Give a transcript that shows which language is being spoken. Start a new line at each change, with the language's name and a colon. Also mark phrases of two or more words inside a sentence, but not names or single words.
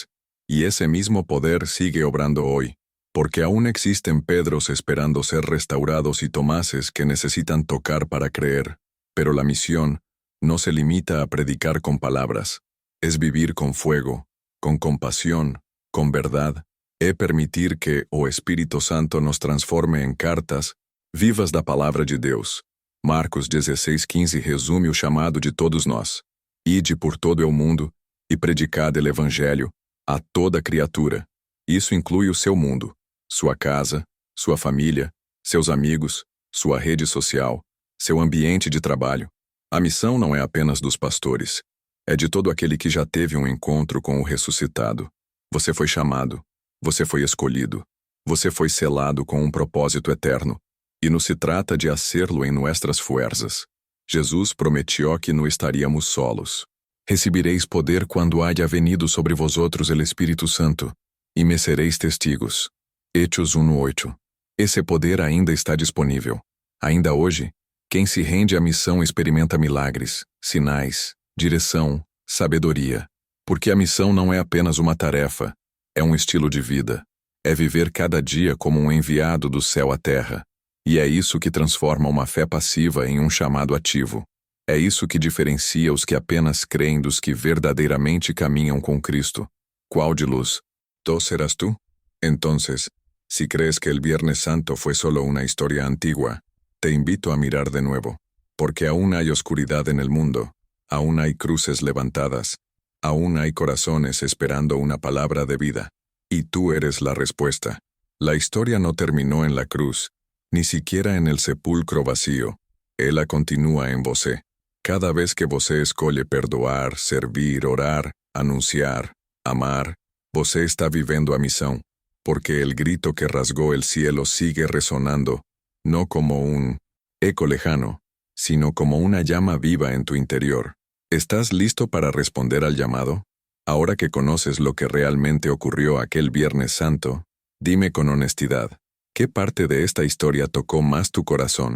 Spanish: Y ese mismo poder sigue obrando hoy, porque aún existen Pedros esperando ser restaurados y Tomases que necesitan tocar para creer. Pero la misión no se limita a predicar con palabras, es vivir con fuego, con compasión, con verdad,
Portuguese: é permitir que o Espírito Santo nos transforme em cartas vivas da palavra de Deus. Marcos 16:15 resume o chamado de todos nós: Ide por todo o mundo e predicai o evangelho a toda criatura. Isso inclui o seu mundo, sua casa, sua família, seus amigos, sua rede social, seu ambiente de trabalho. A missão não é apenas dos pastores, é de todo aquele que já teve um encontro com o ressuscitado. Você foi chamado, você foi escolhido, você foi selado com um propósito eterno. E não se trata de hacerlo em
Spanish: nuestras fuerzas.
Portuguese: Jesus prometeu que não estaríamos solos. Recebereis poder quando
Spanish: haya venido sobre vosotros el Espírito Santo,
Portuguese: e
Spanish: me sereis testigos. Hechos 1:8.
Portuguese: Esse poder ainda está disponível. Ainda hoje, quem se rende à missão experimenta milagres, sinais, direção, sabedoria. Porque a missão não é apenas uma tarefa, é um estilo de vida. É viver cada dia como um enviado do céu à terra. E é isso que transforma uma fé passiva em um chamado ativo. É isso que diferencia os que apenas creem dos que verdadeiramente caminham com Cristo.
Spanish: ¿Cuál de luz? ¿Tú serás tú? Entonces, si crees que el Viernes Santo fue solo una historia antigua, te invito a mirar de nuevo, porque aún hay oscuridad en el mundo, aún hay cruces levantadas, Aún hay corazones esperando una palabra de vida. Y tú eres la respuesta. La historia no terminó en la cruz, ni siquiera en el sepulcro vacío.
Portuguese: Ela continúa en você. Cada vez que você escolhe perdoar, servir, orar, anunciar, amar, você está vivendo a misión,
Spanish: porque el grito que rasgó el cielo sigue resonando, no como un eco lejano, sino como una llama viva en tu interior. ¿Estás listo para responder al llamado? Ahora que conoces lo que realmente ocurrió aquel Viernes Santo, dime con honestidad, ¿qué parte de esta historia tocó más tu corazón?